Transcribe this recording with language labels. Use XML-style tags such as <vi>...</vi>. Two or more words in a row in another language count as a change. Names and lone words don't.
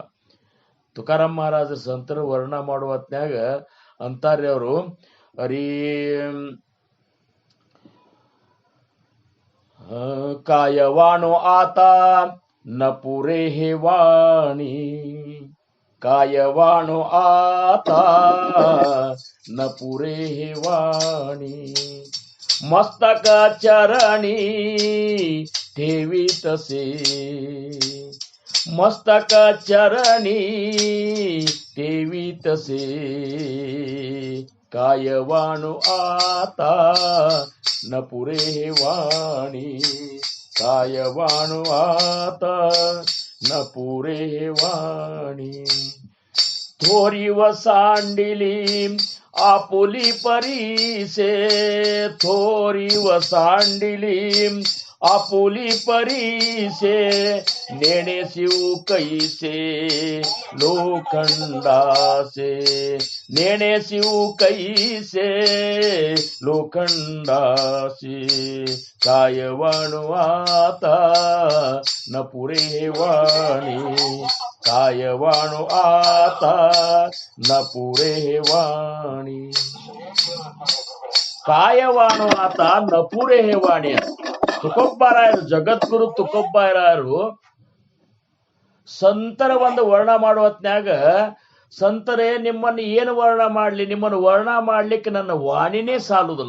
<kn>ತುಕಾರಾಮ್ ಮಹಾರಾಜ ಸಂತರ ವರ್ಣ ಮಾಡುವ ಹೊತ್ನ್ಯಾಗ ಅಂತಾರೆ ಅವರು,</kn> <mr>हरि कायवानूं आता न पुरे हे वाणी, कायवानूं आता न पुरे हे वाणी, मस्तक चरणीं ठेवी तसे, मस्तक चरणी ठेवी तसे, कायवाणू आता न पुरे वाणी, कायवाणू आता न पुरे वाणी, थोरी व सांडिली आपुली परीसे, थोरी व सांडिली आपुली परीसे, नेणे शिव कैसे लोखंडासे, नेणे शिव कैसे लोखंडासे, कायवाणू आता न पुरे वाणी, कायवाणू आता न पुरे वाणी, कायवानूं आता नपुरे हेवाणी.</mr> <kn>ತುಕೋಬ್ಬರಾಯರು, ಜಗದ್ಗುರು ತುಕೋಬ್ಬರಾಯರು ಸಂತರ ಒಂದು ವರ್ಣ ಮಾಡುವ ಹೊತ್ನ್ಯಾಗ, ಸಂತರೇ ನಿಮ್ಮನ್ನು ಏನು ವರ್ಣ ಮಾಡ್ಲಿ, ನಿಮ್ಮನ್ನು ವರ್ಣ ಮಾಡ್ಲಿಕ್ಕೆ ನನ್ನ ವಾಣಿನೇ ಸಾಲುದಿಲ್ಲ.</kn>